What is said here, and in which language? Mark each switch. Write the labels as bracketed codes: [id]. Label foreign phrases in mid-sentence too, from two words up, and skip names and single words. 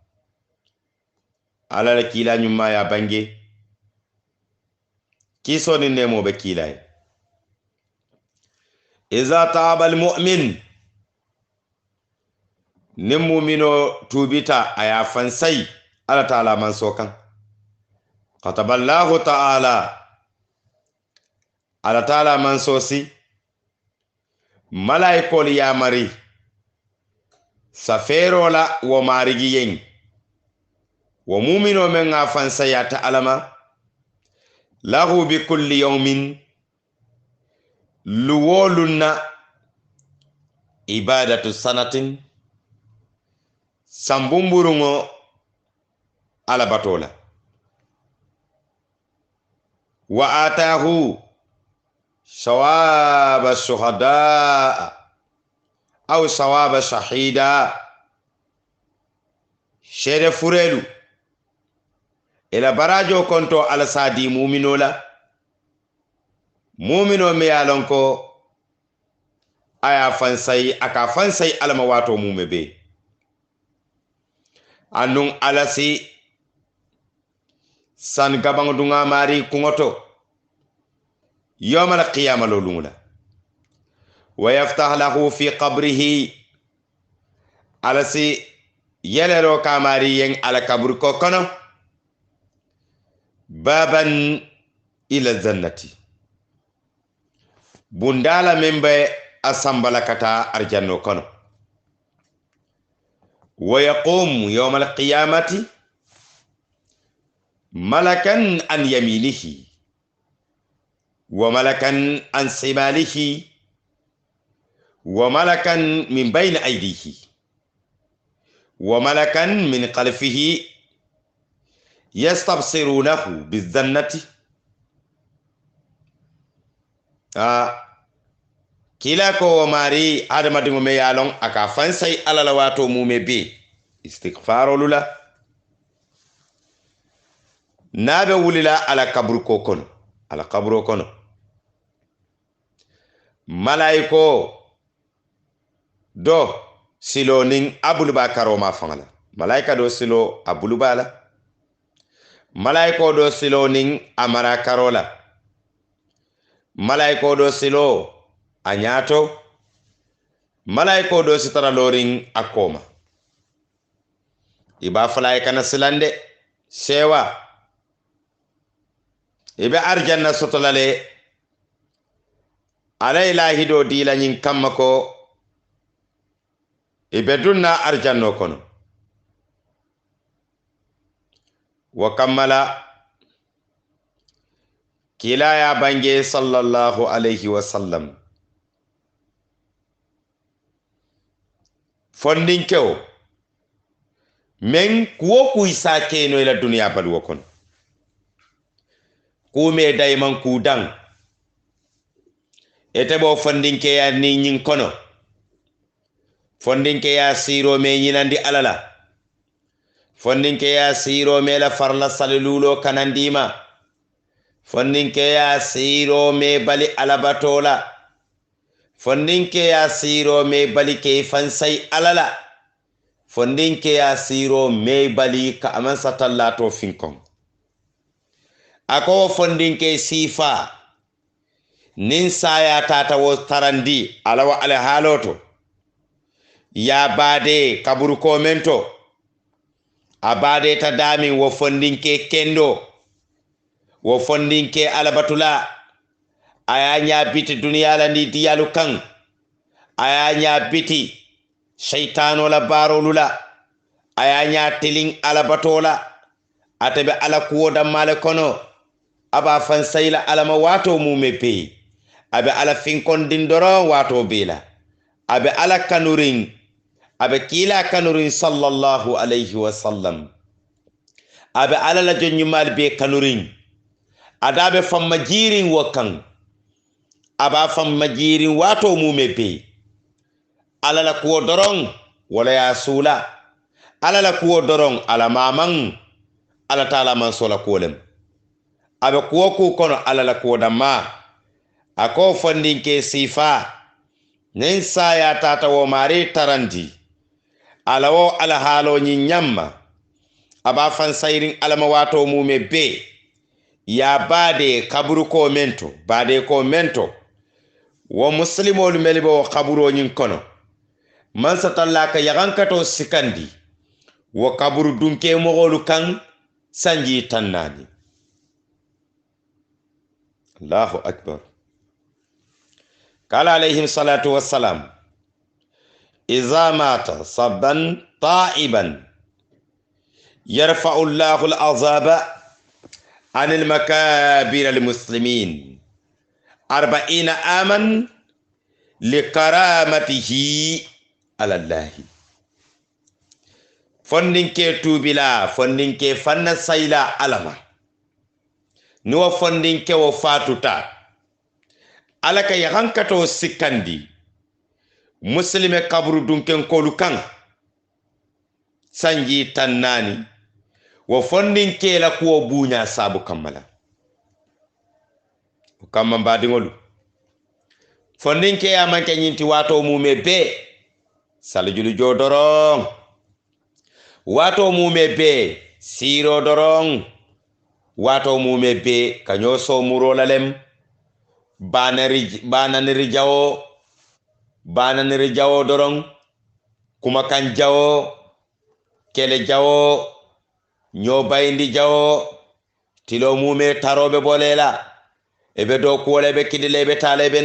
[man] ala la kila nyumma ya bange kiso ni nemo be kila iza taaba almu'min nim mu'mino tubita aya fansai ala ta'ala man sokan kataballahu ta'ala ala ta'ala man sosi malaikol ya mari saferola wo marigi yen wo mumino men nga fansaya [ar] تعالى له بكل يوم لولنا عبادة سنة [man] sambumburungo ala batola [ar] وأعطاه ثواب شهداء أو ثواب شهيد [man] shere furelu ila barajo konto ala sadi muminola mumino me yalonko aya fansay aka fansay alama wato mumebe anun alasi san gabang dunga mari kungoto [ar] يوم القيامة [man] lolungula [ar] ويفتح له في قبره [man] alasi yelero kamari yen ala kabur ko kono baban [ar] إلى الجنة [man] bundala membe asambala kata arjanno kono [ar] ويقوم يوم القيامة ملك عن يمينه وملك عن شماله وملك من بين يديه وملك من خلفه يستبشرونه بالجنة [man] kila ko mari adama dingo me yalon aka fansay alala wato mume be istighfaro lula nabe wulila ala kabru ko kono ala kabro kono malaiko do silo ning abuluba karoma fangala malaika do silo abulubala malaiko do silo ning amara karola malaiko do silo anyato malaiko do sitara loring akoma iba falay kana silande sewa ibe arjanna sotolale ala ilahi do dila nyin kamako ibe dunna arjanno kono wa kammala kila ya bange [ar] صلى الله عليه وسلم [man] fondinkewo men kuwo kuy sa keno ila duniya baluwo kono kume dayman kudan ete bo fondinkeya ni nyin kono fondinkeya siro me nyinandi alala fondinkeya siro me la farla salilulo kanandima fondinkeya siro me bali alabatola fondinkeya siro me bali ke fansai alala fondinkeya siro me bali ka aman satallato finkon ako fondinke sifa nin saya tata wo tarandi alawa ala haloto ya bade kaburu komento abade ta dami wo fondinke kendo wo fondinke alabatula aya nya biti duniya la ndi diyalu kan aya nya biti shaytano la barolula aya nya tilin alabatola atabe ala kuwo dammale kono aba fansayla alama wato mume pe abe ala finkon dindoro wato bela abe ala kanurin abe kila kanurin [ar] صلى الله عليه وسلم [man] abe ala la jonyumal be kanurin adabe famma jirin wakan aba famma jirin wato mume pe ala la kuwo doron wala ya sula ala la kuwo doron ala maman ala taala man sola kolem abe kuwo ku kono ala la kuwo damma ako fondinke sifa nen saya tata wo mari tarandi ala wo ala halo nyin nyamma aba fan sayrin alama wato mume be ya bade kaburu ko mento bade ko mento wo muslimolu melibo kaburo nyin kono man satallaka yagankato sikandi wo kaburu dunke mogolu kan sanji tannani [ar] الله أكبر قال عليه الصلاة والسلام إذا مات صبا طائبا يرفع الله العذاب عن المكابر المسلمين 40 عاما لكرامته على الله [man] fondinke tubula fondinke fan sila alama no fondinke wafatota alaka yahankato sikandi muslime kaburu dunken kolu kan sanji tannani wo fondin kela kuwo bunya sabu kammala kamma mbadingolu fondin ke ya manke nyinti wato mume be saljulu jodoron wato mume be siro doron wato mume be kanyoso murolalem bananiri jawo dorong kuma kan jawo kele jawo nyobayindi jawo tilo mume tarobe bolela ebe do kuwole be kidile be tale be